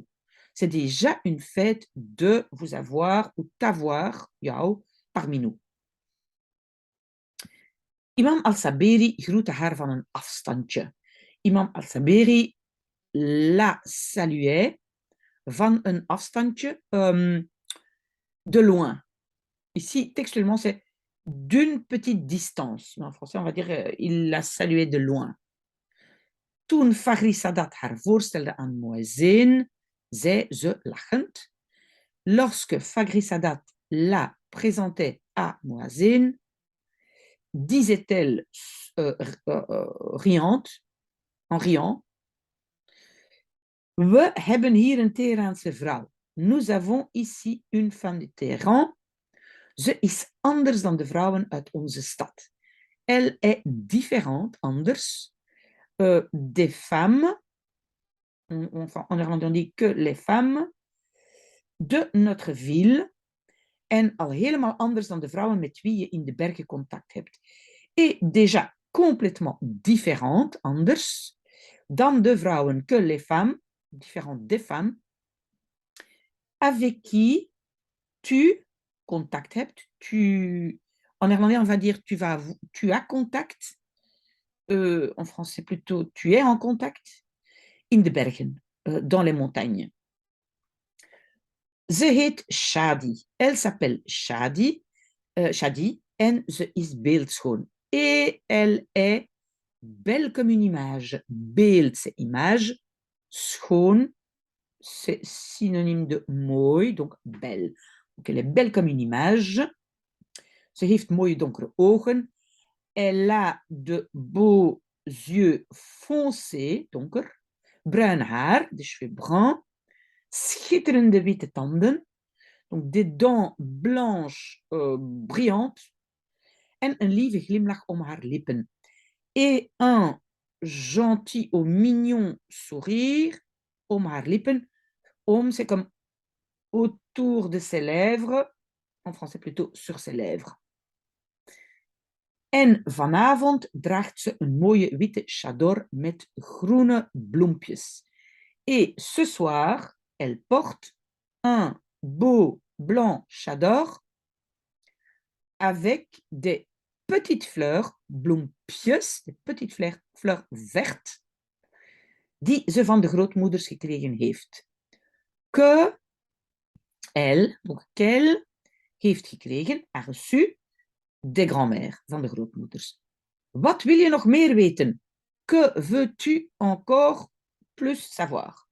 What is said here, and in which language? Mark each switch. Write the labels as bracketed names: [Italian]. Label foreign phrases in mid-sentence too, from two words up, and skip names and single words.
[French] C'est déjà une fête de vous avoir ou t'avoir, jou, parmi nous. [Dutch] Imam al-Saberi groette haar van een afstandje. [French] Imam al-Saberi la saluait [Dutch] van een afstandje, [French] de loin. Ici, textuellement, c'est d'une petite distance. Mais en français, on va dire, il la saluait de loin. [Dutch] Toen Fagri Sadat haar voorstelde aan Muezzin, zei ze lachend. [French] Lorsque Fagri Sadat la présentait à Muezzin, disait-elle riante, en riant, [Dutch] we hebben hier een Teheraanse vrouw. [French] Nous avons ici une femme de Téhéran. [Dutch] Ze is anders dan de vrouwen uit onze stad. [French] Elle est différente, anders, des femmes, enfin, en néerlandais on dit que les femmes, de notre ville, [Dutch] en al helemaal anders dan de vrouwen met wie je in de bergen contact hebt. [French] Et déjà complètement différente, [Dutch] anders, dan de vrouwen [French] que les femmes, différentes des femmes, avec qui tu [Dutch] contact hebt, [French] en néerlandais on va dire tu as contact, en français plutôt tu es en contact, [Dutch] in de bergen, [French] dans les montagnes. [Dutch] Ze heet Shadi. [French] Elle s'appelle Shadi, Shadi, [Dutch] en ze is beeldschoon. [French] Et elle est belle comme une image. Beeld, c'est image. Schoon, c'est synonyme de mooi, donc belle. Donc elle est belle comme une image. Ze heeft mooie donkere ogen. Elle a de beaux yeux foncés, donker. [Dutch] Bruin haar, [French] de cheveux bruns. [Dutch] Schitterende witte tanden. [French] Donc des dents blanches brillantes. [Dutch] En een lieve glimlach om haar lippen. [French] Et un gentil ou mignon sourire [Dutch] om haar lippen. [French] Om, c'est comme autour de ses lèvres. En français plutôt sur ses lèvres. [Dutch] En vanavond draagt ze een mooie witte chador met groene bloempjes. [French] Et ce soir, elle porte un beau blanc chador avec des petites fleurs, bloempjes, des petites fleurs vertes, [Dutch] die ze van de grootmoeders gekregen heeft. [French] Que elle, donc qu'elle, [Dutch] heeft gekregen, [French] a reçu, des grands-mères, [Dutch] van de grootmoeders. Wat wil je nog meer weten? [French] Que veux-tu encore plus savoir?